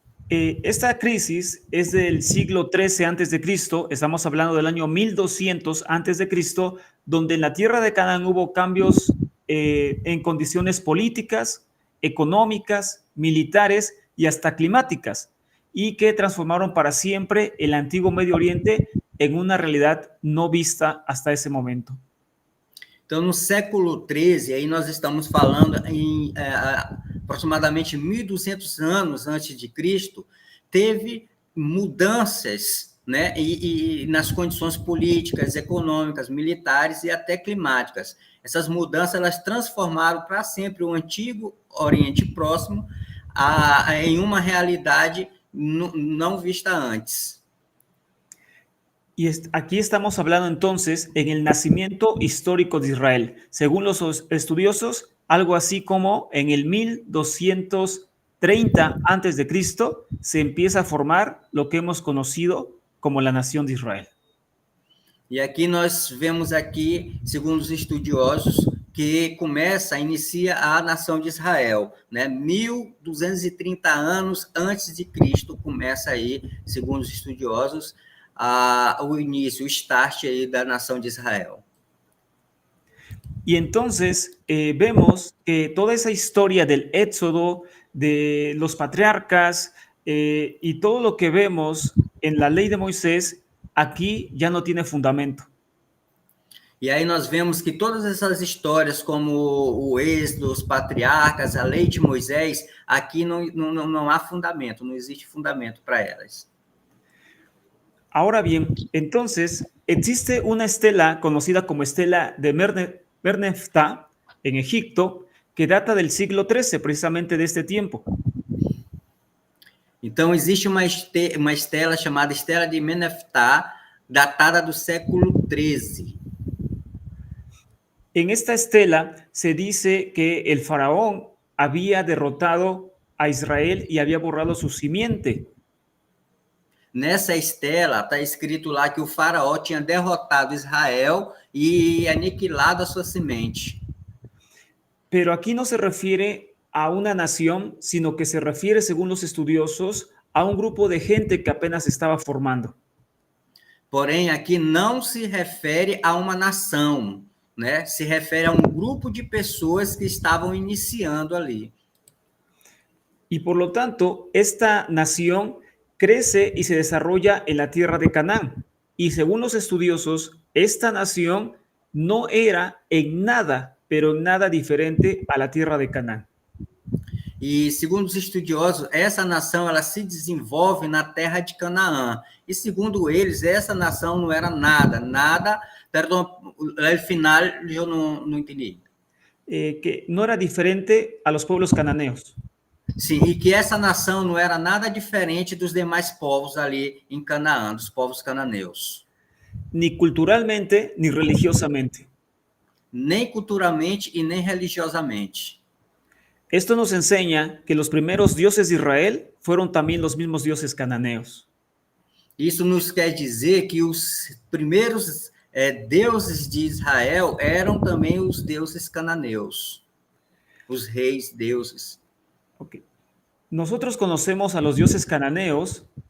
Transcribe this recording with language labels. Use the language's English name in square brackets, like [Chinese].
[Spanish] Esta crisis es del siglo XIII antes de Cristo, estamos hablando del año 1200 antes de Cristo, donde en la tierra de Canaán hubo cambios en condiciones políticas, económicas, militares y hasta climáticas, y que transformaron para siempre el antiguo Medio Oriente en una realidad no vista hasta ese momento. [Portuguese] Então, no século XIII, aí nós estamos falando em aproximadamente 1.200 anos antes de Cristo, teve mudanças, né, e nas condições políticas, econômicas, militares e até climáticas. Essas mudanças elas transformaram para sempre o antigo Oriente Próximo em uma realidade não vista antes. [Spanish] Y aquí estamos hablando entonces en el nacimiento histórico de Israel. Según los estudiosos, algo así como en el 1230 antes de Cristo se empieza a formar lo que hemos conocido como la nación de Israel. [Portuguese] E aqui nós vemos aqui, segundo os estudiosos, que inicia a nação de Israel, né? 1230 anos antes de Cristo começa aí, segundo os estudiosos, o início, o start aí da nação de Israel. [Spanish] Y entonces vemos que toda esa historia del éxodo, de los patriarcas y todo lo que vemos en la ley de Moisés, aquí ya no tiene fundamento. [Portuguese] E aí nós vemos que todas essas histórias, como o Êxodo, os patriarcas, a lei de Moisés, aqui não há fundamento, não existe fundamento para elas. [Spanish] Ahora bien, entonces existe una estela conocida como estela de Merneptah en Egipto que data del siglo XIII, precisamente de este tiempo. [Portuguese] Então existe uma estela chamada estela de Merneptah, datada do século XIII. [Spanish] En esta estela se dice que el faraón había derrotado a Israel y había borrado su simiente. [Portuguese] Nessa estela está escrito lá que o faraó tinha derrotado Israel e aniquilado a sua semente. [Spanish] Pero aquí no se refiere a una nación, sino que se refiere, según los estudiosos, a un grupo de gente que apenas estaba formando. [Portuguese] Porém, aqui não se refere a uma nação, né? Se refere a um grupo de pessoas que estavam iniciando ali. [Spanish] Y por lo tanto, esta nación crece y se desarrolla en la tierra de Canaán. Y según los estudiosos, esta nación no era en nada, pero en nada diferente a la tierra de Canaán. [Portuguese] E segundo os estudiosos, essa nação ela se desenvolve na terra de Canaã. E segundo eles, essa nação não era nada. Perdão, [Spanish] al final [Portuguese] eu não entendi. [Spanish] Que no era diferente a los pueblos cananeos. [Portuguese] Sim, e que essa nação não era nada diferente dos demais povos ali em Canaã, dos povos cananeus. [Spanish] Ni culturalmente, ni religiosamente. [Portuguese] Nem culturalmente e nem religiosamente. [Spanish] Esto nos enseña que los primeros dioses de Israel fueron también los mismos dioses cananeos. [Portuguese] Isso nos quer dizer que os primeiros deuses de Israel eram também os deuses cananeus, os reis deuses. Okay. [Spanish] Nosotros conocemos a los dioses cananeos.